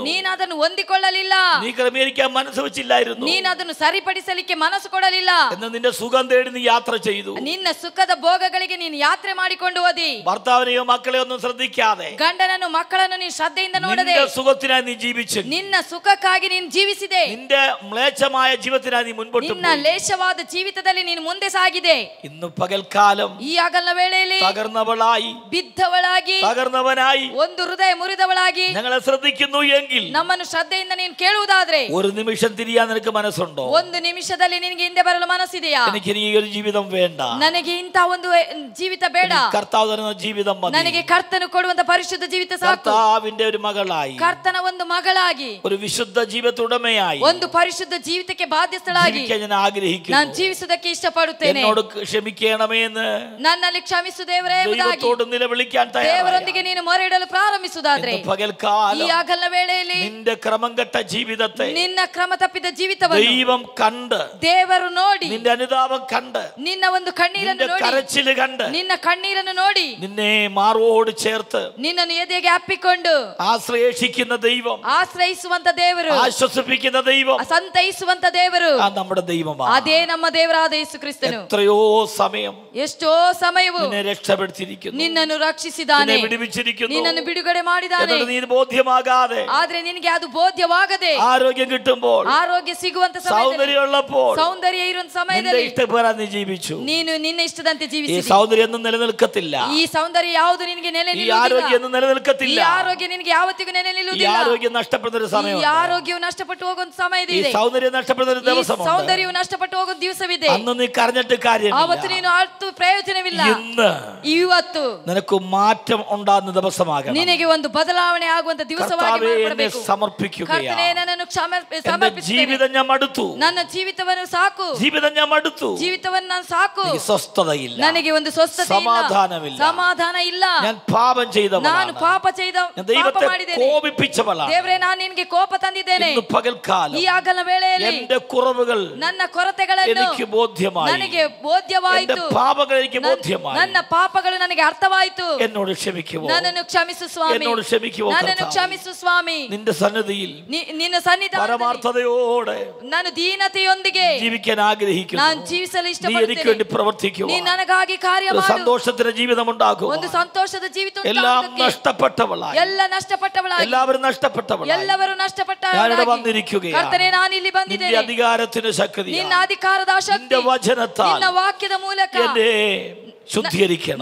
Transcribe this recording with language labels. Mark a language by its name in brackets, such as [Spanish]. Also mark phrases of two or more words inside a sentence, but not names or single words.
[Kannada] ನೀನು ಅದನ್ನು ಹೊಂದಿಕೊಳ್ಳಲಿಲ್ಲ. [Malayalam] നീ ക്രമീകരിക്കാൻ മനസ്സ് വെച്ചില്ലായിരുന്നു. [Kannada] ನೀನು ಅದನ್ನು ಸರಿಪಡಿಸಲಿಕ್ಕೆ ಮನಸ್ಸು ಕೊಡಲಿಲ್ಲ. [Malayalam] എന്നാൽ നിന്റെ സുഖം തേടി നീ യാത്ര ചെയ്തു. [Kannada] ನಿನ್ನ ಸುಖದ ಭೋಗಗಳಿಗೆ ನೀನು ಯಾತ್ರೆ ಮಾಡಿಕೊಂಡು ಹೋದಿ. [Malayalam] ഭർത്താവിനെയോ മക്കളെയോ ഒന്നും ശ്രദ്ധിക്കാതെ, [Kannada] ಗಂಡನನ್ನು ಮಕ್ಕಳನ್ನು ನೀನು ಶ್ರದ್ಧೆಯಿಂದ ನೋಡದೆ, [Malayalam] നിന്റെ സുഖത്തിനായി നീ ജീവിച്ചു. [Kannada] ನಿನ್ನ ಸುಖಕ್ಕಾಗಿ ನೀನು ಜೀವಿಸಿದೆ. [Malayalam] നിന്റെ മ്ലേച്ഛമായ ജീവിതത്തിനായി നീ മുൻപോട്ട് [Kannada] ನಿನ್ನ ಲೇಷವಾದ ಜೀವಿತದಲ್ಲಿ ನೀನು ಮುಂದೆ ಸಾಗಿದೆ. [Malayalam] ഇന്ന് പകൽക്കാലം [Kannada] ಈ ಹಗಲಿನ ವೇಳೆಯಲ್ಲಿ [Malayalam] തകർന്നവളായി, [Kannada] ಬಿದ್ದವಳಾಗಿ, [Malayalam] തകർന്നവനായി, [Kannada] ಒಂದು ಹೃದಯ ಮುರಿದವಳಾಗಿ [Malayalam] ഞങ്ങളെ ശ്രദ്ധിക്കുന്നു എങ്കിൽ, [Kannada] ನಮ್ಮನ್ನು ಶ್ರದ್ಧೆಯಿಂದ ನೀನು ಕೇಳುವುದಾದ್ರೆ, [Malayalam] ഒരു നിമിഷം തിരിയാൻ നിനക്ക് മനസ്സുണ്ടോ? [Kannada] ಒಂದು ನಿಮಿಷದಲ್ಲಿ ನಿನಗೆ ಹಿಂದೆ ಬರಲು ಮನಸ್ಸಿದೆಯಾ? [Malayalam] എനിക്ക് ഈ ഒരു ജീവിതം വേണ്ട, [Kannada] ನನಗೆ ಇಂಥ ಒಂದು ಜೀವಿತ ಬೇಡ, [Malayalam] കർത്താവ് തരുന്ന ജീവിതം മതി. [Kannada] ನನಗೆ ಕರ್ತನು ಕೊಡುವಂತ ಪರಿಶುದ್ಧ ಜೀವಿತ ಸಾಕು. [Malayalam] കർത്താവിന്റെ ഒരു മകളായി, [Kannada] ಕರ್ತನ ಒಂದು ಮಗಳಾಗಿ, [Malayalam] ഒരു വിശുദ്ധ ജീവിതത്തുടമയായി, [Kannada] ಒಂದು ಪರಿಶುದ್ಧ ಜೀವಿತಕ್ಕೆ ಬಾಧ್ಯಸ್ಥಳಾಗಿ [Malayalam] ജീവിക്കാൻ ഞാൻ ആഗ്രഹിക്കുന്നു. [Kannada] ನಾನು ಜೀವಿಸುವುದಕ್ಕೆ ಇಷ್ಟಪಡುತ್ತೇನೆ. [Malayalam] എന്നോട് ക്ഷമിക്കണമേ എന്ന് [Kannada] ನನ್ನಲ್ಲಿ ಕ್ಷಮಿಸು ದೇವರೇ ಎಂಬುದಾಗಿ [Malayalam] ദൈവത്തോട് നിലവിളിക്കാൻ തയ്യാറായി. [Kannada] ದೇವರೊಂದಿಗೆ ನೀನು ಮೊರೆ ಇಡಲು ಪ್ರಾರಂಭಿಸುವುದಾದ್ರೆ, [Malayalam] ഇന്ന് പകൽക്കാലം [Kannada] ಈ ಹಗಲಿನ ವೇಳೆಯಲ್ಲಿ [Malayalam] നിന്റെ ക്രമം കെട്ട ജീവിതത്തെ [Kannada] ನಿನ್ನ ಕ್ರಮ ತಪ್ಪಿದ ಜೀವಿತವನ್ನು [Malayalam] ദൈവം കണ്ട്, [Kannada] ದೇವರು ನೋಡಿ, [Malayalam] നിന്റെ അനുതാപം കണ്ട്, [Kannada] ನಿನ್ನ ಒಂದು ಕಣ್ಣೀರನ್ನು [Malayalam] നിന്റെ [Kannada] ನೋಡಿ, [Malayalam] കരച്ചില് കണ്ട്, [Kannada] ನಿನ್ನ ಕಣ್ಣೀರನ್ನು ನೋಡಿ, [Malayalam] നിന്നെ മാറോട് ചേർത്ത് [Kannada] ನಿನ್ನನ್ನು ಎದೆಗೆ ಅಪ್ಪಿಕೊಂಡು [Malayalam] ആശ്രയിക്കുന്ന ദൈവം, [Kannada] ಆಶ್ರಯಿಸುವಂತ ದೇವರು, [Malayalam] ആശ്വസിപ്പിക്കുന്ന ദൈവം, [Kannada] ಸಂತೈಸುವಂತ ದೇವರು, [Malayalam] ആ നമ്മുടെ ദൈവമാണ്. [Kannada] ಅದೇ ನಮ್ಮ ದೇವರಾದ ಯೇಸು ಕ್ರಿಸ್ತನು. [Malayalam] എത്രയോ സമയം [Kannada] ಎಷ್ಟೋ ಸಮಯವು [Malayalam] നിന്നെ രക്ഷപ്പെടുത്തിയിരിക്കുന്നു, [Kannada] ನಿನ್ನನ್ನು ರಕ್ಷಿಸಿದ್ದಾನೆ, [Malayalam] നിന്നെ വിടുവിച്ചിരിക്കുന്നു. [Kannada] ನಿನ್ನನ್ನು ಬಿಡುಗಡೆ ಮಾಡಿದ್ದಾನೆ. [Malayalam] എന്നിട്ട് നീ ബോധ്യമാകാതെ, [Kannada] ಆದ್ರೆ ನಿನಗೆ ಅದು ಬೋಧ್ಯವಾಗದೆ, [Malayalam] ആരോഗ്യം കിട്ടുമ്പോൾ, [Kannada] ಆರೋಗ್ಯ ಸಿಗುವಂತ ಸಮಯದಲ್ಲಿ, [Malayalam] സൗന്ദര്യമുള്ളപ്പോൾ, [Kannada] ಸೌಂದರ್ಯ ಇರುವಂತ [Malayalam] നിന്റെ [Kannada] ಸಮಯದಲ್ಲಿ [Malayalam] ഇഷ്ടപ്രകാരം നീ ജീവിച്ചു. [Kannada] ನೀನು ನಿನ್ನ ಇಷ್ಟದಂತೆ [Malayalam] ഈ [Kannada] ಜೀವಿಸಿದಿ. [Malayalam] സൗന്ദര്യം ഒന്നും നിലനിൽക്കത്തില്ല. [Kannada] ಈ ಸೌಂದರ್ಯ ಯಾವುದು ನಿನಗೆ ನೆಲೆ [Malayalam] ഈ [Kannada] ನಿಲ್ಲುವುದಿಲ್ಲ. [Malayalam] ആരോഗ്യം ഒന്നും [Kannada] ಈ [Malayalam] നിലനിൽക്കത്തില്ല. [Kannada] ಆರೋಗ್ಯ ನಿನಗೆ ಯಾವತ್ತಿಗೂ ನೆಲೆ [Malayalam] ഈ [Kannada] ನಿಲ್ಲುವುದಿಲ್ಲ. [Malayalam] ആരോഗ്യം നഷ്ടപ്പെടുന്ന ഒരു [Kannada] ಈ [Malayalam] സമയം, [Kannada] ಆರೋಗ್ಯವು ನಷ್ಟಪಟ್ಟು ಹೋಗುವಂತ [Malayalam] ഈ [Kannada] ಸಮಯದಿದೆ. [Malayalam] സൗന്ദര്യം നഷ്ടപ്പെടുന്ന ഒരു [Kannada] ಈ [Malayalam] ദിവസമുണ്ട്. [Kannada] ಸೌಂದರ್ಯವು ನಷ್ಟಪಟ್ಟು ಹೋಗುವ ದಿವಸವಿದೆ. [Malayalam] അന്ന് നീ കരഞ്ഞിട്ട് കാര്യമില്ല. [Kannada] ಆವತ್ತು ನೀನು ಅಳ್ತು ಪ್ರಯೋಜನವಿಲ್ಲ. [Malayalam] ഇന്ന് [Kannada] ಇವತ್ತು [Malayalam] നിനക്ക് മാറ്റം ഉണ്ടാകുന്ന ദിവസമാകണം. [Kannada] ನಿನಗೆ ಒಂದು ಬದಲಾವಣೆ ಆಗುವಂತ ದಿವಸವಾಗಿ [Malayalam] കർത്താവേ, എന്നെ [Kannada] ಮಾಡಬೇಕು. [Malayalam] സമർപ്പിക്കുകയാണ്. [Kannada] ಕರ್ತನೇ, ನನ್ನನ್ನು [Malayalam] എന്റെ [Kannada] ಸಮರ್ಪಿಸುತ್ತೇನೆ. [Malayalam] ജീവിതം ഞാൻ മടുത്തു. [Kannada] ನನ್ನ ಜೀವಿತವನ್ನು ಸಾಕು. [Malayalam] ജീവിതം ഞാൻ മടുത്തു. [Kannada] ಜೀವಿತವನ್ನು ನಾನು ಸಾಕು. [Malayalam] എനിക്ക് സ്വസ്ഥതയില്ല, [Kannada] ನನಗೆ ಒಂದು ಸ್ವಸ್ಥತೆ ಇಲ್ಲ, [Malayalam] സമാധാനമില്ല. [Kannada] ಸಮಾಧಾನ ಇಲ್ಲ. [Malayalam] ഞാൻ പാപം [Kannada] ನಾನು [Malayalam] ചെയ്തവനാണ്. [Kannada] ಪಾಪ [Malayalam] ഞാൻ ദൈവത്തെ [Kannada] ಮಾಡಿದ್ದೇನೆ. [Malayalam] കോപിപ്പിച്ചവളാണ്. [Kannada] ದೇವರೇ, ನಾನು ನಿನಗೆ ಕೋಪ ತಂದಿದ್ದೇನೆ. [Malayalam] ഇന്ന് പകൽക്കാലം [Kannada] ಈ ಹಗಲಿನ ವೇಳೆಯಲ್ಲಿ [Malayalam] എന്റെ കുറവുകൾ [Kannada] ನನ್ನ ಕೊರತೆಗಳನ್ನು [Malayalam] എനിക്ക് ബോധ്യമായി. [Kannada] ನನಗೆ [Malayalam] എന്റെ [Kannada] ಬೋಧ್ಯವಾಯಿತು. [Malayalam] പാപങ്ങൾ എനിക്ക് ബോധ്യമായി. [Kannada] ನನ್ನ ಪಾಪಗಳು ನನಗೆ ಅರ್ಥವಾಯಿತು. [Malayalam] എന്നോട് ക്ഷമിക്കുമോ? [Kannada] ನನ್ನನ್ನು ಕ್ಷಮಿಸು ಸ್ವಾಮಿ. [Malayalam] എന്നോട് ക്ഷമിക്കുമോ [Kannada] ನನ್ನನ್ನು [Malayalam] കർത്താവേ? [Kannada] ಕ್ಷಮಿಸು ಸ್ವಾಮಿ. [Malayalam] നിന്റെ സന്നിധിയിൽ [Kannada] ನಿನ್ನ ಸನ್ನಿಧಾನದಲ್ಲಿ [Malayalam] പരമാർത്ഥതയോടെ [Kannada] ನಾನು ದೀನತೆಯೊಂದಿಗೆ [Malayalam] ജീവിക്കാൻ ആഗ്രഹിക്കുന്നു. [Kannada] ನಾನು ಜೀವಿಸಲು [Malayalam] നീ എനിക്ക് [Kannada] ಇಷ್ಟಪಡುತ್ತೇನೆ. [Malayalam] വേണ്ടി പ്രവർത്തിക്കുക. [Kannada] ನೀ ನನಗಾಗಿ ಕಾರ್ಯ [Malayalam] ഒരു [Kannada] ಮಾಡು. [Malayalam] സന്തോഷത്തിന്റെ ജീവിതം ഉണ്ടാകുക. [Kannada] ಒಂದು ಸಂತೋಷದ ಜೀವಿತ [Malayalam] എല്ലാം [Kannada] ಉಂಟಾಗುವುದಕ್ಕೆ. [Malayalam] നഷ്ടപ്പെട്ടവളായി, [Kannada] ಎಲ್ಲ ನಷ್ಟಪಟ್ಟವಳಾಗಿ, [Malayalam] എല്ലാവരും നഷ്ടപ്പെട്ടവളായി [Kannada] ಎಲ್ಲವರು [Malayalam] ഞാനിവിടെ [Kannada] ನಷ್ಟಪಟ್ಟವಳಾಗಿ. [Malayalam] വന്നിരിക്കുകയാണ്. [Kannada] ಕರ್ತನೇ, ನಾನು ಇಲ್ಲಿ [Malayalam] നിന്റെ [Kannada] ಬಂದಿದ್ದೇನೆ. [Malayalam] അധികാരത്തിന് ശക്തി, [Kannada] ನಿನ್ನ ಅಧಿಕಾರದ ಶಕ್ತಿ, [Malayalam] നിന്റെ വചനത്താൽ [Kannada] ನಿನ್ನ ವಾಕ್ಯದ ಮೂಲಕ [Malayalam] എന്നെ ശുദ്ധീകരിക്കണം.